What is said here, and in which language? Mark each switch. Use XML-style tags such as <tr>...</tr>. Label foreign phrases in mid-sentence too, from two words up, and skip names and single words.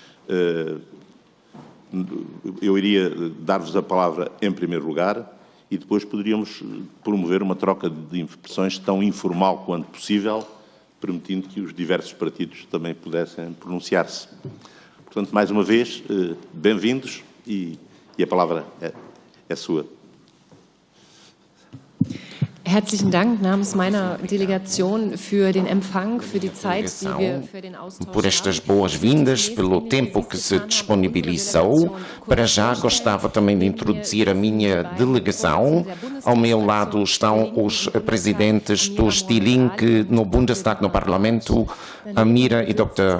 <pt>Eu iria dar-vos a palavra em primeiro lugar e depois poderíamos promover uma troca de impressões tão informal quanto possível, permitindo que os diversos partidos também pudessem pronunciar-se. Portanto, mais uma vez, bem-vindos e a palavra é sua.</pt> <de>Herzlichen Dank namens meiner Delegation für den Empfang, für die Zeit, die wir für den Austausch</de> <pt>por estas boas-vindas, pelo tempo que se disponibilizou. Para já gostava também de introduzir a minha delegação. Ao meu lado estão os presidentes dos Die Linke no Bundestag, no Parlamento, a Mira e Dr.</pt>